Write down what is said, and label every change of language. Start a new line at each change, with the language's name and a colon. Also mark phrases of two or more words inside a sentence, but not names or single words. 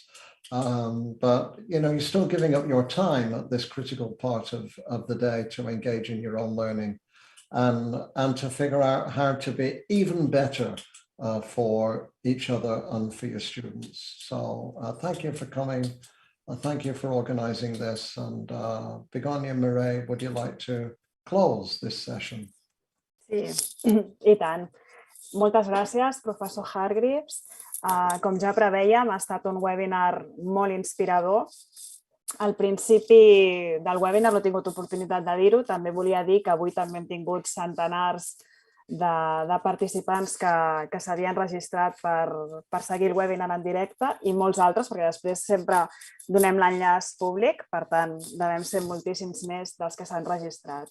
English: But you're still giving up your time at this critical part of the day to engage in your own learning and to figure out how to be even better for each other and for your students. So thank you for coming. Thank you for organizing this. And Begonia, Mireille, would you like to close this session?
Catalan: Sí, i tant. Moltes gràcies, professor Hargreaves. Com ja prevèiem, ha estat un webinar molt inspirador. Al principi del webinar no he tingut oportunitat de dir-ho. També volia dir que avui també hem tingut centenars de participants que s'havien registrat per seguir el webinar en directe i molts altres, perquè després sempre donem l'enllaç públic, per tant, devem ser moltíssims més dels que s'han registrat.